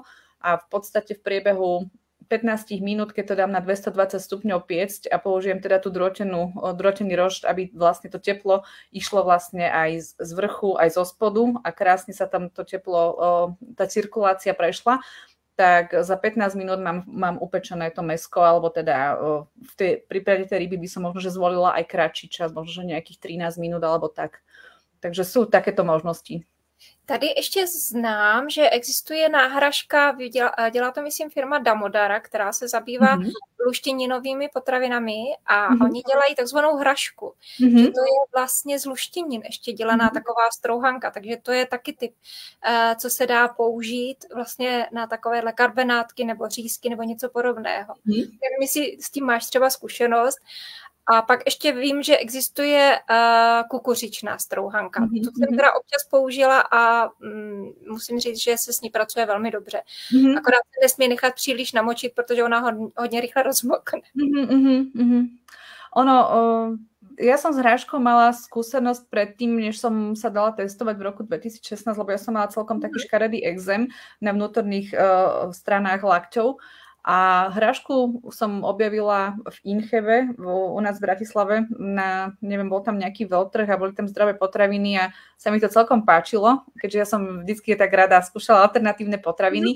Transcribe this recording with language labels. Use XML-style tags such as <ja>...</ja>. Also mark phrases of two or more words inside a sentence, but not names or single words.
<sk>a v podstate v priebehu 15 minút, keď to dám na 220 stupňov piecť a použijem teda tú drôtený rošt, aby vlastne to teplo išlo vlastne aj z vrchu, aj zo spodu a krásne sa tam to teplo, tá cirkulácia prešla, tak za 15 minút mám upečené to mäsko, alebo teda v prípade tej ryby by som možno, že zvolila aj kratší čas, možno, že nejakých 13 minút alebo tak. Takže sú takéto možnosti.</sk> <cs>Tady ještě znám, že existuje náhražka, dělá to myslím firma Damodara, která se zabývá luštěninovými potravinami a oni dělají takzvanou hrašku. Že to je vlastně z luštěnin ještě dělaná taková strouhanka, takže to je taky typ, co se dá použít vlastně na takovéhle karbenátky nebo řízky nebo něco podobného. Nevím, jestli s tím máš třeba zkušenost. A pak ještě vím, že existuje kukuřičná strouhanka. Tu jsem teda občas použila a musím říct, že se s ní pracuje velmi dobře. Akorát se nesmí nechat příliš namočit, protože ona hodně rychle rozmokne.</cs> <sk>Ja som s hráškou mala skúsenosť predtým, než som sa dala testovať v roku 2016, lebo ja som mala celkom taký škaredý exém na vnútorných stranách lakťov. A hrášku som objavila v Incheve, u nás v Bratislave, bol tam nejaký veľtrh a boli tam zdravé potraviny a sa mi to celkom páčilo, keďže ja som vždycky tak rada skúšala alternatívne potraviny.</sk>